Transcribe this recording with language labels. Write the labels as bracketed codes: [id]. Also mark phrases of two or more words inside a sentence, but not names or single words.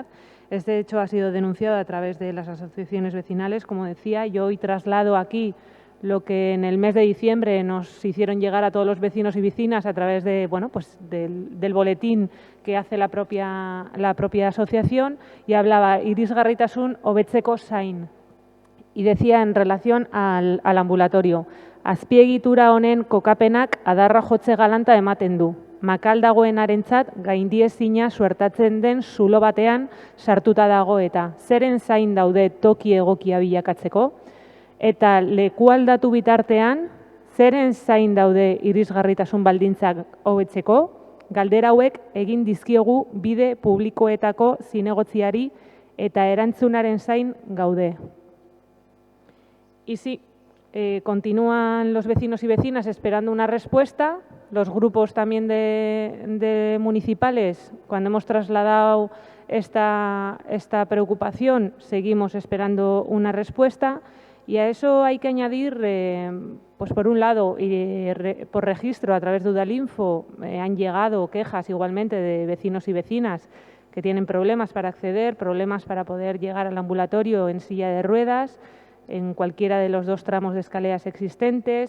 [es] Este hecho ha sido denunciado a través de las asociaciones vecinales, como decía. Yo hoy traslado aquí lo que en el mes de diciembre nos hicieron llegar a todos los vecinos y vecinas a través de, del boletín que hace la propia asociación, y hablaba [eu] irisgarritasun hobetzeko zain. [es] Y decía en relación al ambulatorio, [eu] azpiegitura honen kokapenak adarra jotze galanta ematen du. Makal dagoenarentzat gaindiezina suertatzen den zulo batean sartuta dago eta zeren zain daude toki egokia bilakatzeko, eta lekualdatu bitartean, zeren zain daude irisgarritasun baldintzak hobetzeko, galdera hauek egin dizkiogu bide publikoetako zinegotziari eta erantzunaren zain gaude. [es] Y sí, Continúan los vecinos y vecinas esperando una respuesta. Los grupos también de municipales, cuando hemos trasladado esta preocupación, seguimos esperando una respuesta. Y a eso hay que añadir, pues por un lado, por registro a través de Udalinfo, han llegado quejas igualmente de vecinos y vecinas que tienen problemas para acceder, problemas para poder llegar al ambulatorio en silla de ruedas, en cualquiera de los 2 tramos de escaleras existentes.